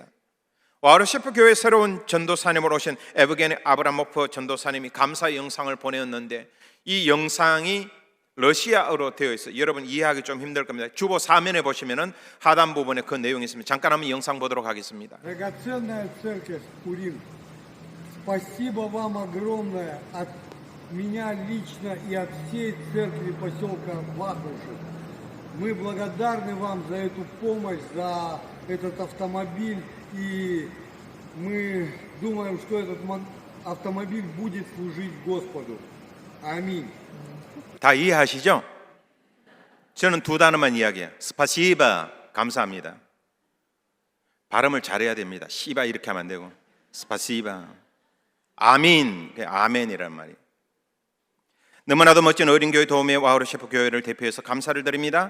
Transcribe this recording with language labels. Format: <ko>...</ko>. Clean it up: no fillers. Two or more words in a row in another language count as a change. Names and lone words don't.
<ko>와우르 셰프 교회 새로운 전도사님으로 오신 에브게니 아브라모프 전도사님이 감사 영상을 보내었는데 이 영상이 러시아어로 되어 있어요. 여러분 이해하기 좀 힘들 겁니다. 주보 4면에 보시면은 하단 부분에 그 내용이 있습니다. 잠깐 한번 영상 보도록 하겠습니다.</ko> <ru>Драгоценная церковь Пурим, спасибо вам огромное от меня лично и от всей церкви поселка Вахрушев. Мы благодарны вам за эту помощь, за этот автомобиль, и мы думаем, что этот автомобиль будет служить Господу. Аминь.</ru> <ko>다 이해하시죠? 저는 두 단어만 이야기해요. 스파시바, 감사합니다. 발음을 잘해야 됩니다. 시바 이렇게 하면 안 되고 스파시바. 아민, 아멘이란 말이에요. 너무나도 멋진 어린교회 도움의 와우르 셰프 교회를 대표해서 감사를 드립니다.</ko>